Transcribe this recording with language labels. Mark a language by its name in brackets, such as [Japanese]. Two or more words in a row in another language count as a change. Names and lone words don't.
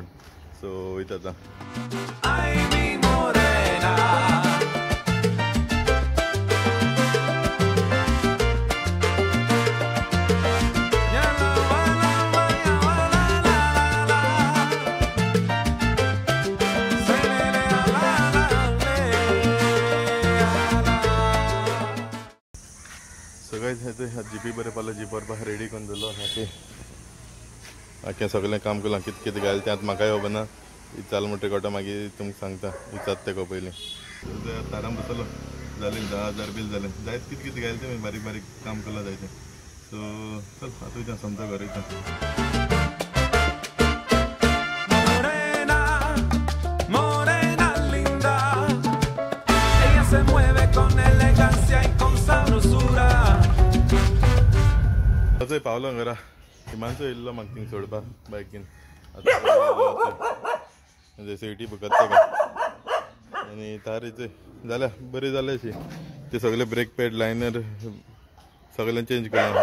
[Konkani] सो वयता आतां. [Spanish] Ay, mi morena. Ya la va, ya va, la. Se le a la, [Konkani] सगळें हें जीपी बरें पावलें. जीप व्हरपाक रेडी करून दवरलो. आख्खें सगळें काम केलां. कितें कितें घायल तें आतां म्हाका खबर ना. विचारल म्हणटकीर कोटा मागीर तुमकां सांगता. विचारता तेका पयलीं. ताराम बसलो जालें 10,000 बील जालें. जायत कितें कितें घायल तें बारीक बारीक काम केलां जायतें. सो चल आतां वयता समजा घर वयता. [Spanish] morena, morena linda. Ella se mueve con elegancia y con sabrosura. [Konkani] असोय पावलो घरा. हिमांशू येयल्लो म्हाका थिंग सोडपाक बायकीन. सिटी बघत तेका आनी तारीच जाल्या बरी जालें अशी. ते सगळे [English] brake pad liner [Konkani] सगळें चेंज केलां.